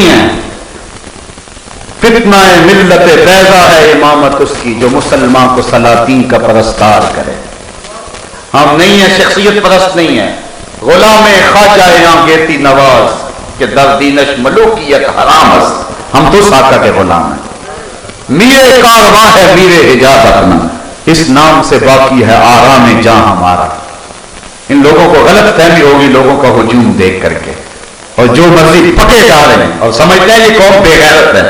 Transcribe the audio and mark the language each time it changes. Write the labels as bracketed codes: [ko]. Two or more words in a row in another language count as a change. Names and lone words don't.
[ur] ہیں، فتنہ ملت بیضا ہے امامت اس کی جو مسلمان کو سلاطین کا پرستار کرے۔ ہم نہیں ہیں، شخصیت پرست نہیں ہیں، [fa] غلام خواجہ یہاں گیتی نواز کہ در دینش ملوکیت حرام است، [ur] ہم تو آقا کے غلام ہیں۔ میرے کارواں ہے میرے حجاب اپنا، اس نام سے باقی ہے آرام جاں ہمارا۔ ان لوگوں کو غلط فہمی ہوگی لوگوں کا ہجوم دیکھ کر کے، اور جو مرضی پکے جا رہے ہیں اور سمجھتے ہیں یہ قوم بے غیرت ہے۔